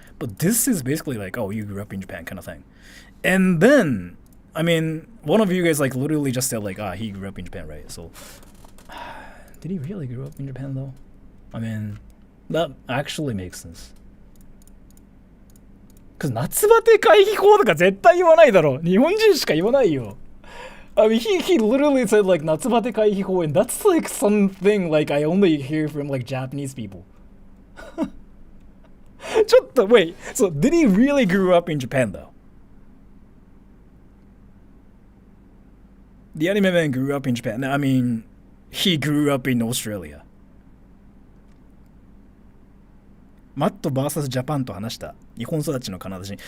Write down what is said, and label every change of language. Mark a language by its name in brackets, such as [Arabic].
[English] But this is basically like, oh, you grew up in Japan kind of thing. And then, I mean, one of you guys like literally just said like, he grew up in Japan, right? So, did he really grow up in Japan though? I mean, that actually makes sense. [Japanese] Cause 夏バテ回避法とか絶対言わないだろ。日本人しか言わないよ。 [English] I mean, he literally said like 夏バテ回避法 and that's like something like I only hear from like Japanese people. ちょっと wait, so did he really grew up in Japan though? The anime man grew up in Japan. I mean, he grew up in Australia. [Japanese] マット vs ジャパンと話した日本育ちのカナダ人。